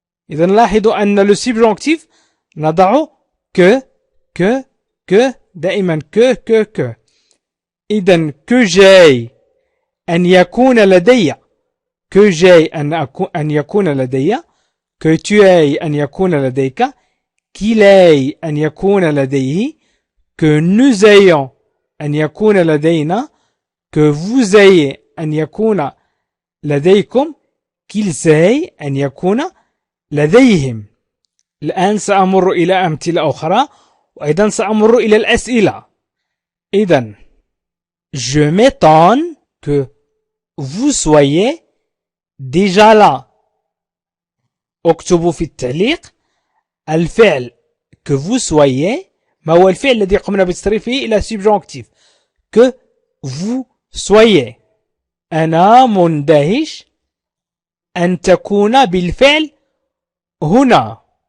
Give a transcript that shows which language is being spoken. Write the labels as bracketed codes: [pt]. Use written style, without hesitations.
[ar] إذن لاحظوا أن le subjonctif نضع que دائما que إذن [fr] que j'ai [ar] أن يكون لدي. [fr] que j'ai [ar] أن يكون لدي. [fr] que tu aies [ar] أن يكون لديك. [fr] qu'il ait [ar] أن يكون لديه. [fr] que nous ayons [ar] أن يكون لدينا. [fr] que vous ayez [ar] أن يكون لديكم. [fr] qu'ils aient [ar] أن يكون لديهم. الآن سأمر إلى أمثلة أخرى وأيضا سأمر إلى الأسئلة. [fr] إذن je m'étonne que vous soyez déjà là. [ar] اكتبوا في التعليق الفعل [fr] que vous soyez [ar] ما هو الفعل الذي قمنا بتصريفه إلى subjonctif que vous soyez. أنا مندهش أن تكون بالفعل هنا.